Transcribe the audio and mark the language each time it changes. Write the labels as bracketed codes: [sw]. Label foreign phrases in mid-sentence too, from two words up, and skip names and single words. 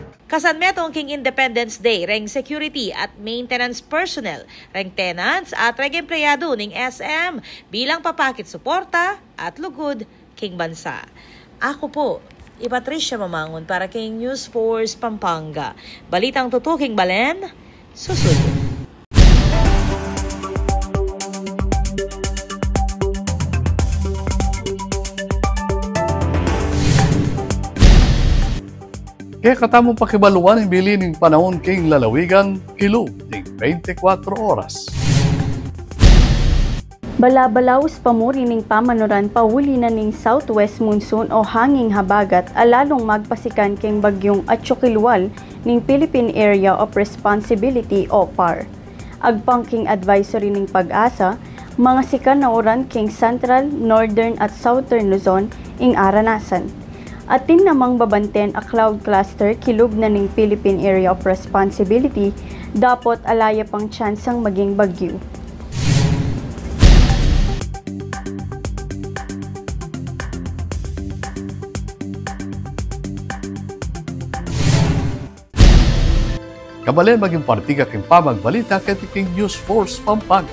[pam] Kasanmetong king Independence Day, reng security at [en] maintenance personnel, [pam] reng tenants at reng empleyado ning SM bilang papakit suporta at lugod king bansa. Ako po, Patricia Mamangon para king News Force Pampanga. Balitang tutuking Balen, susunod. Kaya katamong pakibaluan ang bilin ng panahon king lalawigan kilo ng 24 oras. Balabalaos pamuri ning pamanuran pauli na ning [en] southwest monsoon [pam] o [tl] hanging habagat [pam] alalong magpasikan king bagyong Atsukilwal ning Philippine Area of Responsibility o PAR. Agpang king advisory ning Pag-asa, mga sikan na oran king Central, Northern at Southern Luzon ing aranasan. Atin namang babanten a [en] cloud cluster [pam] kilub na ning Philippine Area of Responsibility, dapat alaya pang tsansang maging bagyo. Kabalen maging partika king pamagbalita kay king News Force Pampanga.